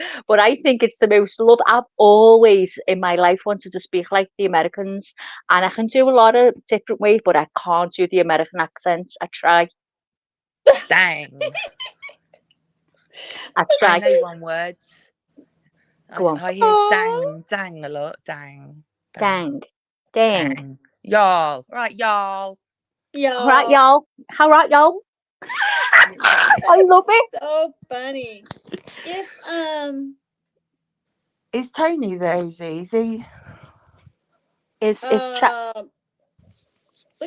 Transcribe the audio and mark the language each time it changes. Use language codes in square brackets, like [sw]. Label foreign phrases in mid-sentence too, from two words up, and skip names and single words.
[en] But I think it's the most love. I've always in my life wanted to speak like the Americans, and I can do a lot of different ways, but I can't do the American accent. I try. Dang. I I try. know one word. Go on. I hear Aw. dang a lot. Dang. Dang. Dang. Dang. Y'all. Right, y'all. All right, Y'all. y'all. All right, y'all. I love it. So funny. If Is Tony there? Is he? Is look